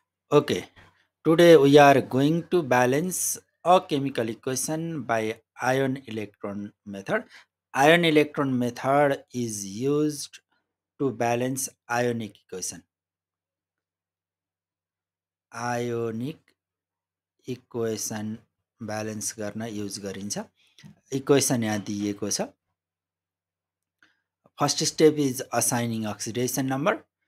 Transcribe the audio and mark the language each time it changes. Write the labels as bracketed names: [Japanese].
[English] Okay, today we are going to balance a chemical equation by ion electron method. Ion electron method is used to balance ionic equation. Ionic equation balance [Nepali] गर्न use गरिन्छ. Equation यहाँ दिएको छ. [English] First step is assigning oxidation number.